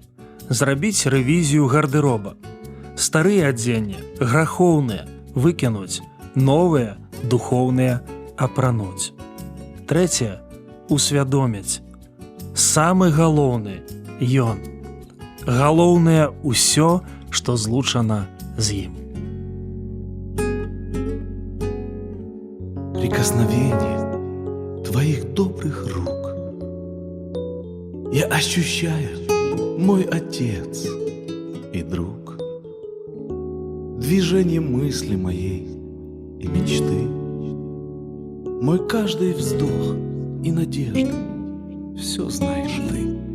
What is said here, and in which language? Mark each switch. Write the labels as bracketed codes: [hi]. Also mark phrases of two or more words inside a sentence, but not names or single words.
[be] Зрабіць рэвізію гардэроба. Старыя адзенні, грахоўныя, выкінуць, новыя, духоўныя, апрануць. Трэцяе. Усвядоміць. Самы галоўны – ён. Галоўнае ўсё, што злучана з ім. [ru] прикосновение твоих добрых рук. Я ощущаю, мой Отец и друг, движение мысли моей и мечты, мой каждый вздох и надежда, все знаешь ты.